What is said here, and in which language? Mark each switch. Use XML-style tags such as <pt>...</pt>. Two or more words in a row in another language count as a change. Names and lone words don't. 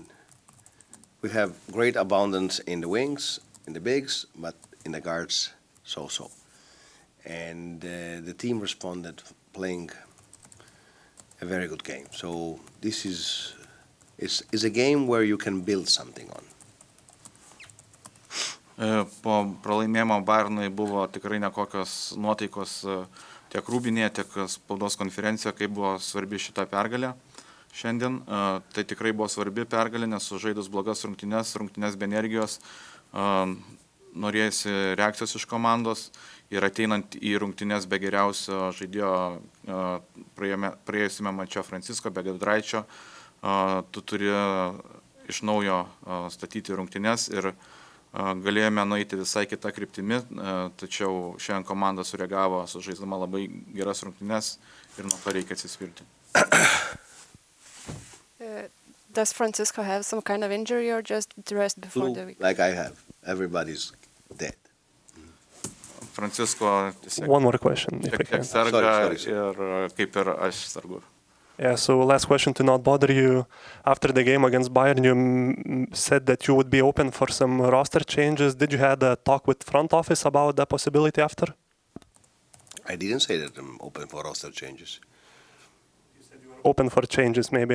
<en>We have great abundance in the wings, in the bigs, but in the guards, so-so. And the team responded playing a very good game. So this is a game where you can build something on.</en> <lt>Po pralaimėjimo Bayernui buvo tikrai nekokios nuotaikos tiek rūbinėje, tiek spaudos konferencijoje, kaip buvo svarbi šita pergalė. Šiandien tai tikrai buvo svarbi pergalė, nes sužaidus blogas rungtynes be energijos, norėjusi reakcijos iš komandos ir ateinant į rungtynes be geriausio žaidėjo praėjusiame mače Francisco, be Giedraičio, tu turi iš naujo statyti rungtynes ir galėjome nueiti visai kitą kryptimį, tačiau šiandien komanda sureagavo sužaisdama labai geras rungtynes ir nuo to reikia atsispirti.</lt> <en>Does Francisco have some kind of injury or just rest before the week? Like I have. Everybody's dead.</en> <lt>Francisco</lt> <en>One more question, if I can.</en> <lt>serga</lt> <en>Sorry.</en> <lt>ir kaip ir aš sergu.</lt> <en>Yeah, so last question to not bother you. After the game against Bayern, you said that you would be open for some roster changes. Did you have a talk with front office about that possibility after? I didn't say that I'm open for roster changes. Open for changes, maybe.</en>